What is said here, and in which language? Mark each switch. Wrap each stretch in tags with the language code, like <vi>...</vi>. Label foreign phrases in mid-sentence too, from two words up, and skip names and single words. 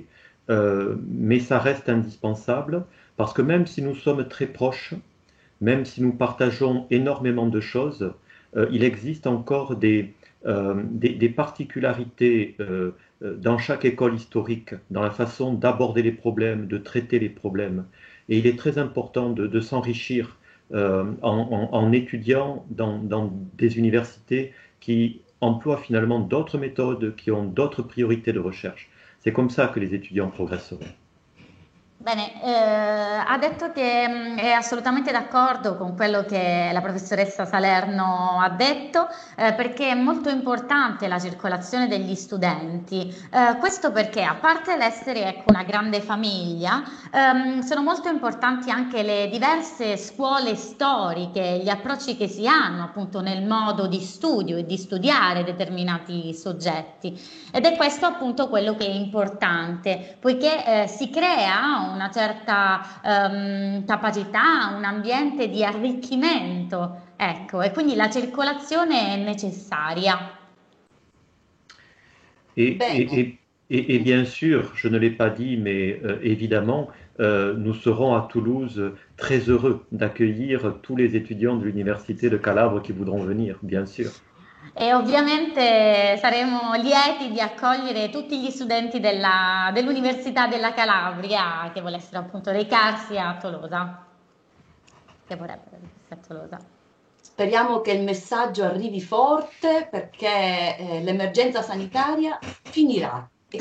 <fr>Mais ça reste indispensable parce que même si nous sommes très proches, même si nous partageons énormément de choses, il existe encore des particularités dans chaque école historique, dans la façon d'aborder les problèmes, de traiter les problèmes. Et il est très important de s'enrichir en étudiant dans des universités qui emploient finalement d'autres méthodes, qui ont d'autres priorités de recherche. C'est comme ça que les étudiants progresseront.</fr> <it>Bene, ha detto che è assolutamente d'accordo con quello che la professoressa Salerno ha detto, perché è molto importante la circolazione degli studenti. Questo perché, a parte l'essere, ecco, una grande famiglia, sono molto importanti anche le diverse scuole storiche, gli approcci che si hanno appunto nel modo di studio e di studiare determinati soggetti. Ed è questo appunto quello che è importante, poiché si crea una certa capacità, un ambiente di arricchimento, ecco, e quindi la circolazione è necessaria.</it> <fr>Et,</fr> <it>Bene.</it> <fr>et bien sûr, je ne l'ai pas dit, mais évidemment, nous serons à Toulouse très heureux d'accueillir tous les étudiants de l'Université de Calabre qui voudront venir, bien sûr.</fr> <it>E ovviamente saremo lieti di accogliere tutti gli studenti dell'Università della Calabria che volessero appunto recarsi a Tolosa, che vorrebbero recarsi a Tolosa. Speriamo che il messaggio arrivi forte perché l'emergenza sanitaria finirà e</it>